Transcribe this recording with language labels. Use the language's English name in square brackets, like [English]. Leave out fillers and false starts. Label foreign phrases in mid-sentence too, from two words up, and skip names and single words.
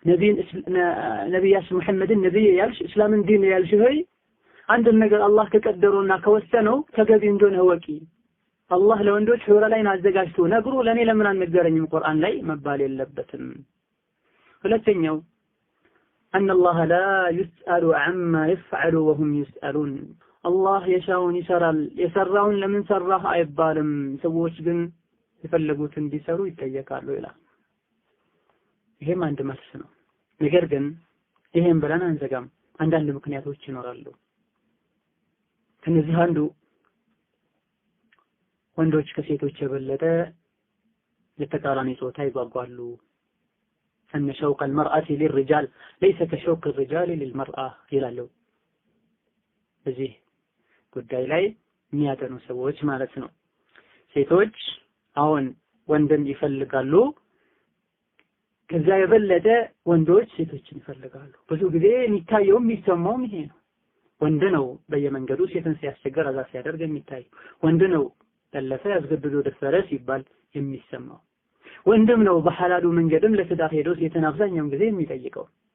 [Amharic] ነቢያችን ሙሐመድን ነቢይ ያልሽ እስላምን ዲን ያልሽ ሆይ አንድን ነገር አላህ ከቀደሩና ከወሰነው ተገቢ እንደሆነ ወቂ። አላህ ለወንዶች [Arabic] حور العين [Amharic] አዘጋጅቶ ነግሮ ለኔ ለምን አልነገረኝም ቁርአን ላይ መባል የለበትም። ሁለተኛው [Arabic] أن الله لا يسأل عما يفعل وهم يسألون [Amharic] الله የሻውን ይሰራል የሰራውን ለምን ሰራህ አይባልም። ሰዎች ግን የፈለጉትን እንዲሰሩ ይጠየቃሉ ይላል። ይሄም አንድ መልስ ነው። ነገር ግን ይሄን ብለን አንዘጋም። አንዳንድ ምክንያቶች ይኖራሉ። ከነዚህ አንዱ ወንዶች ከሴቶች የበለጠ ለተቃራኒ ጾታ ይጓጓሉ። [Arabic] أن شوق المرأة للرجال ليس كشوق الرجال للمرأة [Amharic] ይላሉ። በዚህ ጉዳይ ላይ የሚያጠኑ ሰዎች ማለት ነው። ሴቶች አሁን ወንድን ይፈልጋሉ፣ ከዛ የበለጠ ወንዶች ሴቶችን ይፈልጋሉ። ብዙ ጊዜ የሚታየውም የሚሰማውም ይሄ ነው። ወንድ ነው በየመንገዱ ሴትን ሲያስቸግር አዛ ሲያደርግ የሚታይ፣ ወንድ ነው ጠለፈ ያስገድዶ ደፈረ ሲባል የሚሰማው፣ ወንድም ነው በሐላሉ መንገድም ለትዳር ሄዶ ሴትን አብዛኛውን ጊዜ የሚጠይቀው።